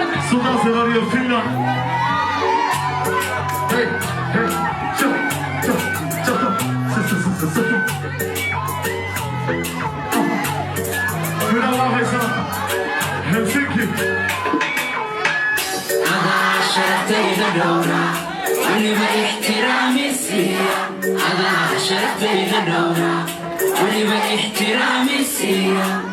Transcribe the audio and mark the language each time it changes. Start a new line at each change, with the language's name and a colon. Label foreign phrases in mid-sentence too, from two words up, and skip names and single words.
Somali: Suldaan Sare iyo Finland. Hey, hey, so, so, so, so, so, so. Finland waa haysaa. Helsinki. Adaa sharaftayda dhowra, weliba ixtiraami siiya. Adaa sharaftayda dhowra, weliba ixtiraami siiya.